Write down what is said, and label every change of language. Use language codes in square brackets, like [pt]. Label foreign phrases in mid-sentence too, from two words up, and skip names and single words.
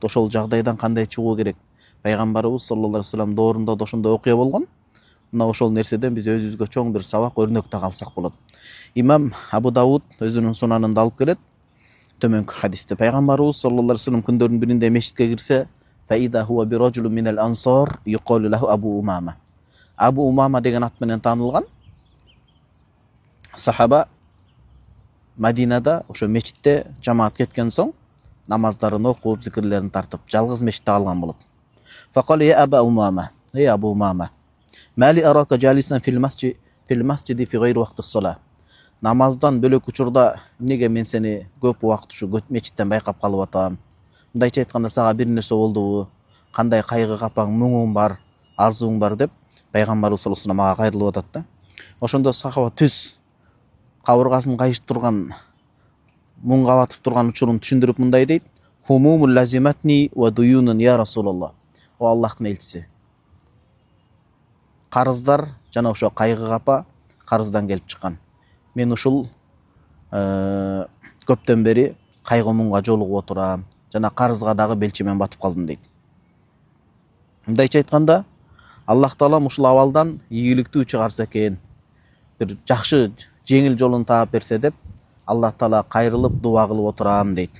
[ky] Ошол жагдайдан кандай чыгуу керек? Пайгамбарыбыз [ar] صلى الله عليه وسلم [ky] доорунда да ошондой окуя болгон. Мына ошол нерседен биз өзүбүзгө чоң бир сабак, өрнөк да калсак болот. Имам Абу Дауд өзүнүн сунанында алып келет төмөнкү хадисте. Пайгамбарыбыз [ar] صلى الله عليه وسلم [ky] күндөрдүн биринде мешитке кирсе, [ar] فإذا هو برجل من الأنصار يقال له أبو أمامة. [ky] Абу Умама деген ат менен таанылган сахаба Мадинада ошо мечитте жамаат кеткен соң намаздарын окуп, зикирлерин тартып, жалгыз мечитте калган болот. [ar] فقال يا أبا أمامة, ey Абу Умама, ما لي أراك جالسا في المسجد في غير وقت الصلاة. [ky] Намаздан бөлөк учурда эмнеге мен сени көп убакыт ушу мечиттен байкап калып атам? Мындайча айтканда, сага бир нерсе болдубу? Кандай кайгы капаң, муңуң бар, арзуң бар деп пайгамбарыбыз [ar] صلى الله عليه وسلم [ky] мага кайрылып атат да. Ошондо сахаба түз кабыргасын кайышып турган, муң кабатып турган учурун түшүндүрүп мындай дейт: [ar] هموم لزمتني وديون يا رسول الله. [ky] О Аллахтын элчиси, карыздар жана ошо кайгы капа карыздан келип чыккан. Мен ушул көптөн бери кайгы муңга жолугуп отурам, жана карызга дагы белчемен батып калдым дейт. Мындайча айтканда, Аллах Таалам ушул абалдан ийгиликтүү чыгарса экен, бир жакшы жеңил жолун таап берсе деп, Аллах Таала кайрылып дуа кылып отурам дейт.